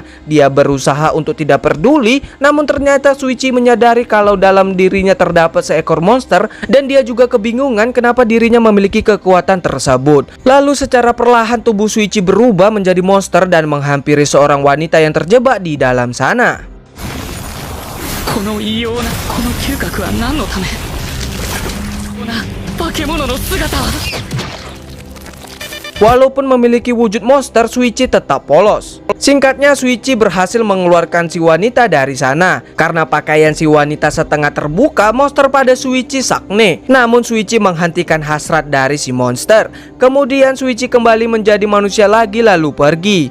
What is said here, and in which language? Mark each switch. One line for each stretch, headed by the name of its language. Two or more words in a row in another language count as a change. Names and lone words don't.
Indonesian: Dia berusaha untuk tidak peduli, namun ternyata Shuichi menyadari kalau dalam dirinya terdapat seekor monster, dan dia juga kebingungan kenapa dirinya memiliki kekuatan tersebut. Lalu secara perlahan tubuh Shuichi berubah menjadi monster dan menghampiri seorang wanita yang terjebak di dalam sana.
Japanese: この異様なこの嗅覚は何のため。こんな化け物の姿は。
Indonesian: Walaupun memiliki wujud monster, Shuichi tetap polos. Singkatnya, Shuichi berhasil mengeluarkan si wanita dari sana. Karena pakaian si wanita setengah terbuka, monster pada Shuichi sakne. Namun Shuichi menghentikan hasrat dari si monster. Kemudian Shuichi kembali menjadi manusia lagi lalu pergi.